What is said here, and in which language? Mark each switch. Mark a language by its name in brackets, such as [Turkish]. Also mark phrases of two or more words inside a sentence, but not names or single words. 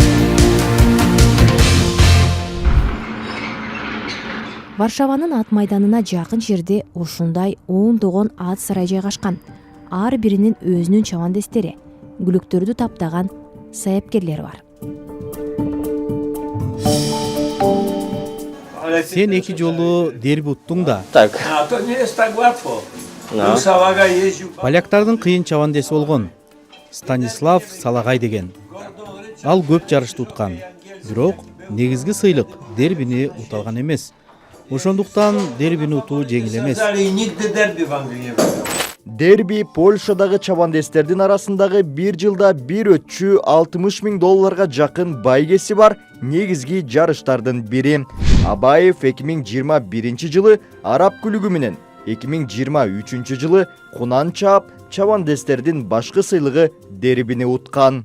[Kyrgyz] Варшаванын ат майданына жакын жерде ушундай ондогон ат сарай жайгашкан. Ар биринин өзүнүн чабандестери, күлүктөрдү таптаган саяпкерлер бар. Сен 2 жолу дерби уттуң да. [Russian] Так. А то не так гладко. Да. Салага езжу. [Kyrgyz] Поляктардын кыйын чабандеси болгон Станислав Салагай деген. Ал көп жарышты уткан. Бирок негизги сыйлык дербини ута алган эмес. Ошондуктан дербини утуу жеңил эмес. [Russian] Нигде дерби в Англии не было. [Kyrgyz] Дерби Польшадагы чабандестердин арасындагы бир жылда бир өтчү $60,000 жакын байгеси бар негизги жарыштардын бири. Абаев 2021 жылы Араб күлүгү менен, 2023 жылы Кунан чаап, чабандестердин башкы сыйлыгы дербини уткан.